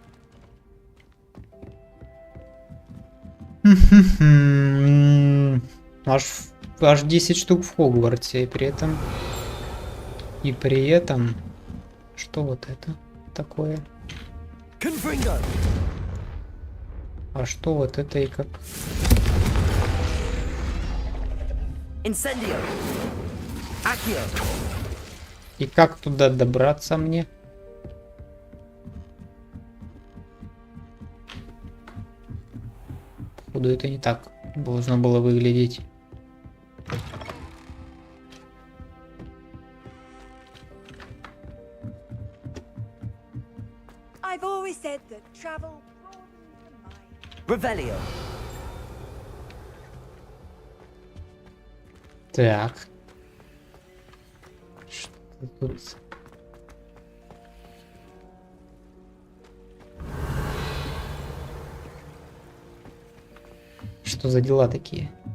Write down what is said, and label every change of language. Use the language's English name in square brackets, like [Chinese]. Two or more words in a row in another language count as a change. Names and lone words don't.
[Russian] Аж 10 штук в Хогвартсе, и при этом... Что вот это такое? А что вот это и как? Incendio. Accio. И как туда добраться мне? Походу, это не так должно было выглядеть. [English] I've always said that travel broadens the mind. [Russian] Revelio. Так. Что тут? Что за дела такие?